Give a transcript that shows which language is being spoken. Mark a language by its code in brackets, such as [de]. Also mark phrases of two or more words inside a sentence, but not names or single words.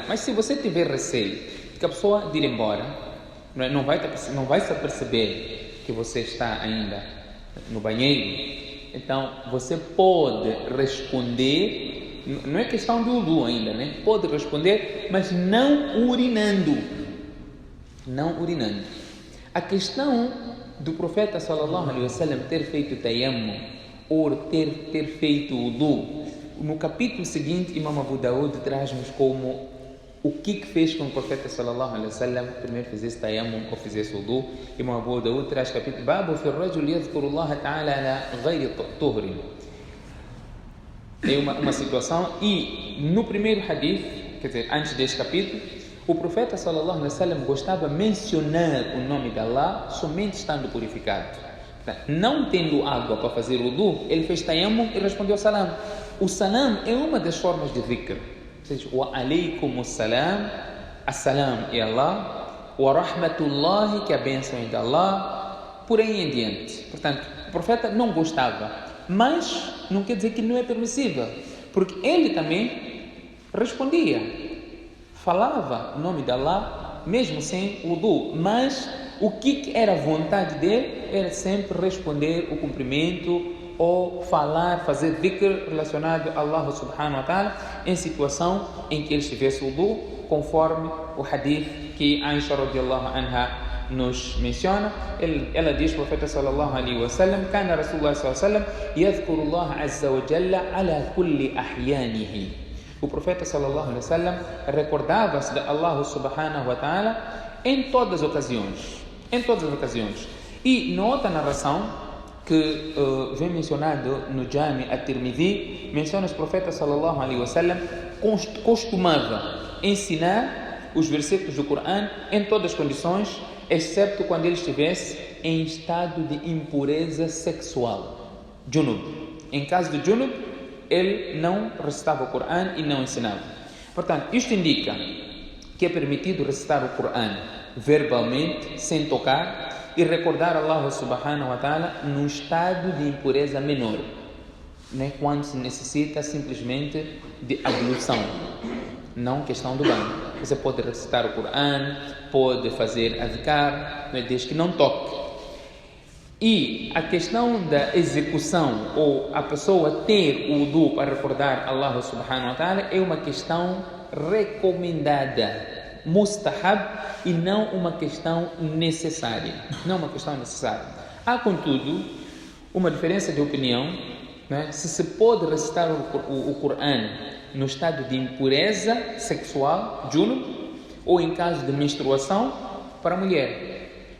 [pt] Mas se você tiver receio de que a pessoa de ir embora, não vai se aperceber que você está ainda no banheiro, então você pode responder, não é questão de wudu ainda, né? Pode responder, mas não urinando. Não urinando. A questão do profeta [ar] صلى الله عليه وسلم [pt] ter feito tayammum ou ter feito wudu, no capítulo seguinte Imam Abu Daud traz-nos como o que fez com o profeta [ar] صلى الله عليه وسلم [pt] primeiro fizesse tayammum ou fizesse wudu. Imam Abu Daud traz capítulo [ar] باب في الرجل يذكر الله تعالى على غير طهر. [pt] É uma situação, e no primeiro hadith, quer dizer, antes deste capítulo, o profeta [ar] صلى الله عليه وسلم [pt] gostava de mencionar o nome de Allah somente estando purificado. Não tendo água para fazer wudu, ele fez tayammum e respondeu salam. O salam é uma das formas de dhikr. Ou seja, [ar] وعليكم السلام، السلام é Allah, ورحمة الله, [pt] que a bênção é de Allah, por aí em diante. Portanto, o profeta não gostava, mas não quer dizer que não é permissível, porque ele também respondia, falava o nome de Allah, mesmo sem wudu, mas o que era a vontade dele era sempre responder o cumprimento ou falar, fazer dhikr relacionado a Allah [ar] سبحانه وتعالى [pt] em situação em que ele estivesse wudu, conforme o hadith que Aisha [ar] رضي الله عنها [pt] nos menciona. Ela diz, o profeta [ar] صلى الله عليه وسلم، كان رسول الله صلى الله عليه وسلم يذكر الله عز وجل على كل أحيانه. [pt] O profeta [ar] صلى الله عليه وسلم [pt] recordava-se de Allah [ar] سبحانه وتعالى [pt] em todas as ocasiões. Em todas as ocasiões. E na outra narração que vem mencionado no Jami at-Tirmidhi, menciona que o profeta [ar] صلى الله عليه وسلم [pt] costumava ensinar os versículos do Coran em todas as condições, exceto quando ele estivesse em estado de impureza sexual, junub. Em caso de junub, ele não recitava o Coran e não ensinava. Portanto, isto indica que é permitido recitar o Coran verbalmente, sem tocar, e recordar Allah [ar] سبحانه وتعالى [pt] num estado de impureza menor, né? Quando se necessita simplesmente de ablução, não questão do banho. Você pode recitar o Coran, pode fazer adhkar, né? Desde que não toque. E a questão da execução, ou a pessoa ter o wudu para recordar Allah [ar] سبحانه وتعالى, [pt] é uma questão recomendada, mustahab, e não uma questão necessária. Não uma questão necessária. Há, contudo, uma diferença de opinião, né? Se pode recitar o Coran no estado de impureza sexual, junub, ou em caso de menstruação para a mulher.